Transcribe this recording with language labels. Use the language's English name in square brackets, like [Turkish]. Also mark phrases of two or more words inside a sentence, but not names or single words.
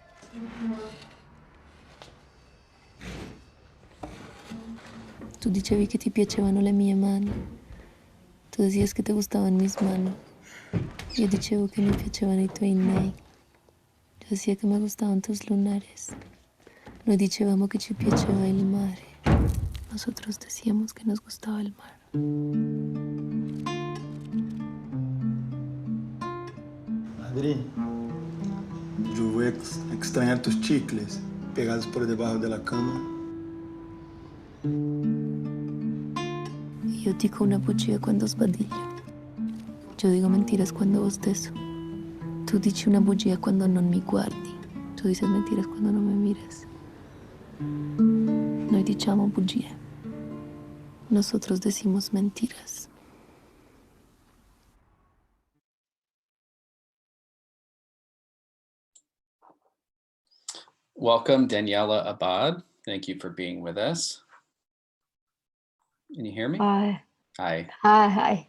[Italian] Tu dicevi che ti piacevano le mie mani. [Spanish] Tu decías que te gustaban mis manos. [Italian] Io dicevo che mi piacevano i tuoi nei. [Spanish] Yo decía que me gustaban tus lunares. [Italian] Noi dicevamo que ci piaceva il mare. [Spanish] Nosotros decíamos que nos gustaba el mar. Adri, yo voy a extrañar tus chicles pegados por debajo de la cama. [Italian] Io dico una bugia quando sbadiglio. Io dico [Spanish] mentiras quando bostezo. [Italian] Tu dici una bugia quando non mi guardi. [Spanish] Tu dices mentiras quando non me miras. [Italian] Noi diciamo bugie. [Spanish] Nosotros decimos mentiras. [English] Welcome, Daniela Abad. Thank you for being with us. Can you hear me? Hi. Hi. Hi.